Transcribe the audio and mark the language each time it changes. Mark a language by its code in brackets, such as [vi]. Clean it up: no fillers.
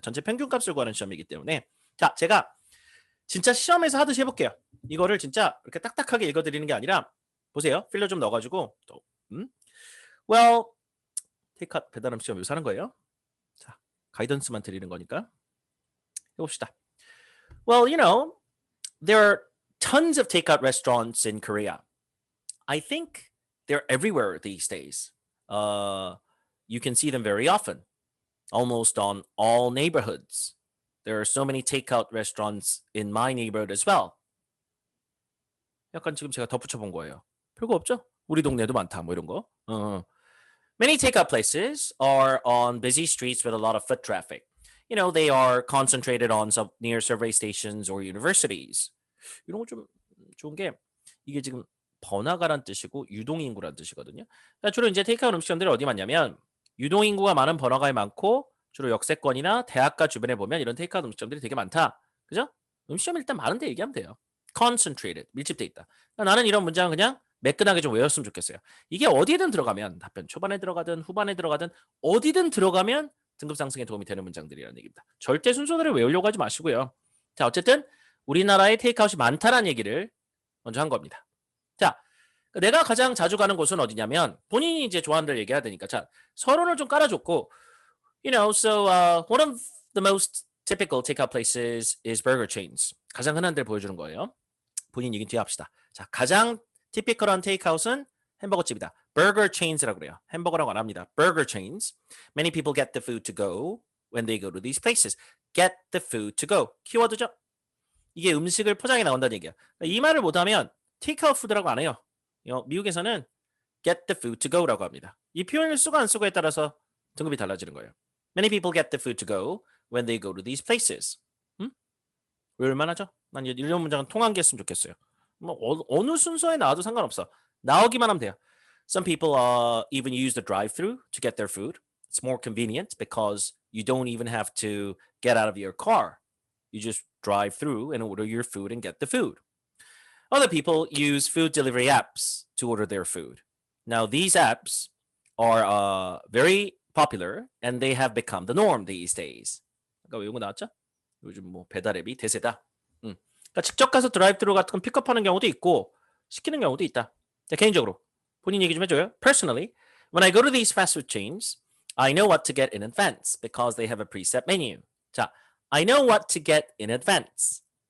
[ko] 전체 평균값을 구하는 시험이기 때문에 자, 제가 진짜 시험에서 하듯이 해볼게요. 이거를 진짜 이렇게 딱딱하게 읽어드리는 게 아니라 보세요. 필러 좀 넣어가지고 well, 테이크아웃 배달 음식 묘사하는 거예요. 자, 가이던스만 드리는 거니까 해봅시다. [en] Well, you know, there are tons of takeout restaurants in Korea. I think they're everywhere these days. You can see them very often, almost on all neighborhoods. There are so many takeout restaurants in my neighborhood as well. [ko] 약간 지금 제가 덧붙여 본 거예요. 별거 없죠? 우리 동네도 많다. 뭐 이런 거. [en] Many takeout places are on busy streets with a lot of foot traffic. You know, they are concentrated on near survey stations or universities. [ko] 이런 거 좀 좋은 게 이게 지금 번화가란 뜻이고 유동인구란 뜻이거든요. 그러니까 주로 이제 테이크아웃 음식점들이 어디 많냐면 유동인구가 많은 번화가에 많고 주로 역세권이나 대학가 주변에 보면 이런 테이크아웃 음식점들이 되게 많다. 그죠? 음식점이 일단 많은데 얘기하면 돼요. Concentrated, 밀집돼 있다. 그러니까 나는 이런 문장은 그냥 매끈하게 좀 외웠으면 좋겠어요. 이게 어디든 들어가면 답변 초반에 들어가든 후반에 들어가든 어디든 들어가면 등급 상승에 도움이 되는 문장들이라는 얘기입니다. 절대 순서대로 외우려고 하지 마시고요. 자, 어쨌든 우리나라에 테이크아웃이 많다라는 얘기를 먼저 한 겁니다. 자, 내가 가장 자주 가는 곳은 어디냐면 본인이 이제 좋아하는 데를 얘기해야 되니까 자, 서론을 좀 깔아줬고 [en] you know, so one of the most typical takeout places is burger chains. [ko] 가장 흔한 데를 보여주는 거예요. 본인 얘기 뒤에 합시다. 자, 가장 티피컬한 테이크아웃은 햄버거집이다. burger chains라고 그래요. 햄버거라고 안 합니다. burger chains. [en] Many people get the food to go when they go to these places. get the food to go. [ko] 키워드죠. 이게 음식을 포장해 나온다는 얘기야. 이 말을 못하면 테이크아웃 푸드라고 안 해요. 미국에서는 [en] get the food to go [ko] 라고 합니다. 이 표현을 쓰고 안 쓰고에 따라서 등급이 달라지는 거예요. [en] Many people get the food to go when they go to these places. [ko] 왜 얼마나죠? 난 이런 문장은 통한 게 했으면 좋겠어요. 뭐 어느 순서에 나와도 상관없어. 나오기만 하면 돼요. [en] Some people even use the drive-through to get their food. It's more convenient because you don't even have to get out of your car. You just drive through and order your food and get the food. Other people use food delivery apps to order their food. Now, these apps are very popular and they have become the norm these days. [ko] 아까 외운 거 나왔죠? 요즘 뭐 배달 앱이 대세다. 그러니까 직접 가서 드라이브트루 같은 건 픽업하는 경우도 있고 시키는 경우도 있다. 자, 개인적으로 본인 얘기 좀 해줘요. [en] Personally, when I go to these fast food chains, I know what to get in advance because they have a preset menu. [ko] 자, [en] I know what to get in advance.